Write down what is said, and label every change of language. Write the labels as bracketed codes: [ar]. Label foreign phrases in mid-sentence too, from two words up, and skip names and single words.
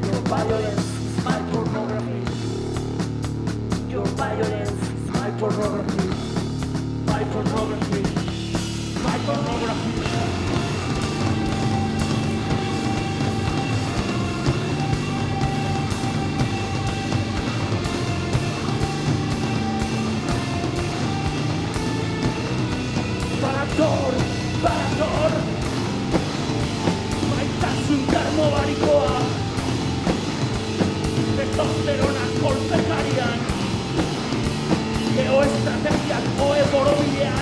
[en] Violence is my pornography. Your violence is my pornography. My pornography. My pornography. [eu] Barator, Barator, maitasun termobarikoa, testosterona kolpekarian, geoestrategiak oe borobilean.